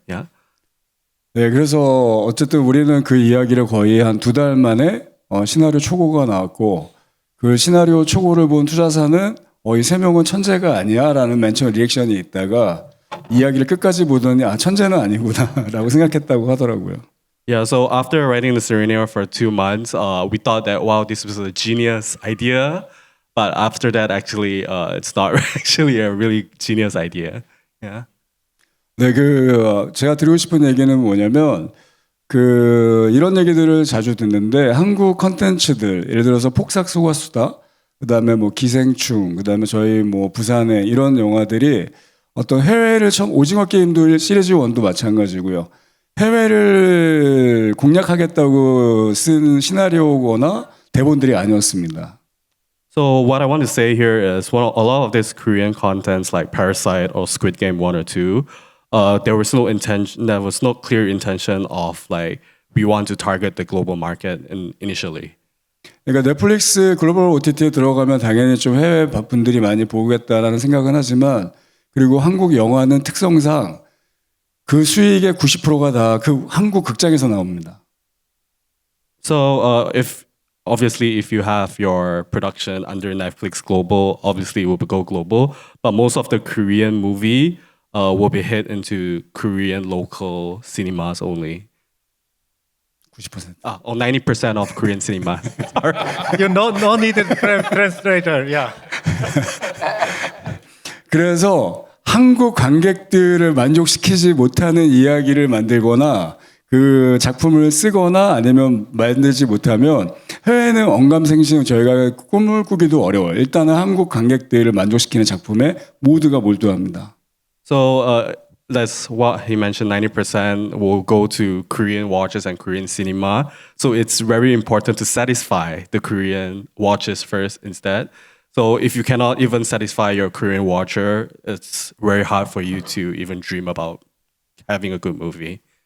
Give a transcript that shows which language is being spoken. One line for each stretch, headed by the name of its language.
English: Yeah.
Korean: 네, 그래서 어쨌든 우리는 그 이야기를 거의 한 2달 만에 시나리오 초고가 나왔고 그 시나리오 초고를 본 투자사는 이 3명은 천재가 아니야라는 맨 처음 리액션이 있다가 이야기를 끝까지 보더니 아 천재는 아니구나라고 생각했다고 하더라고요.
English: Yeah, so after writing the scenario for 2 months, we thought that wow, this was a genius idea, but after that, actually, it's not actually a really genius idea. Yeah.
Korean: 네, 제가 드리고 싶은 얘기는 뭐냐면 이런 얘기들을 자주 듣는데 한국 컨텐츠들 예를 들어서 폭삭 소가수다, 그다음에 뭐 기생충, 그다음에 저희 뭐 부산에 이런 영화들이 어떤 해외를 오징어 게임도 시리즈 1도 마찬가지고요. 해외를 공략하겠다고 쓴 시나리오거나 대본들이 아니었습니다.
English: So what I want to say here is, a lot of these Korean contents like Parasite or Squid Game 1 or 2, there was no clear intention of like we want to target the global market initially.
Korean: 그러니까 넷플릭스 글로벌 OTT에 들어가면 당연히 좀 해외 분들이 많이 보겠다라는 생각은 하지만 그리고 한국 영화는 특성상 그 수익의 90%가 다 그 한국 극장에서 나옵니다.
English: So if you have your production under Netflix Global, obviously it will go global. But most of the Korean movie will be hit into Korean local cinemas only. 90%. 90% of Korean cinema. You no need a translator. Yeah.
Korean: 그래서 한국 관객들을 만족시키지 못하는 이야기를 만들거나 그 작품을 쓰거나 아니면 만들지 못하면 해외는 언감생심 저희가 꿈을 꾸기도 어려워요. 일단은 한국 관객들을 만족시키는 작품에 모두가 몰두합니다.
English: So that's what he mentioned, 90% will go to Korean watchers and Korean cinema. So it's very important to satisfy the Korean watchers first instead. So if you cannot even satisfy your Korean watcher, it's very hard for you to even dream about having a good movie.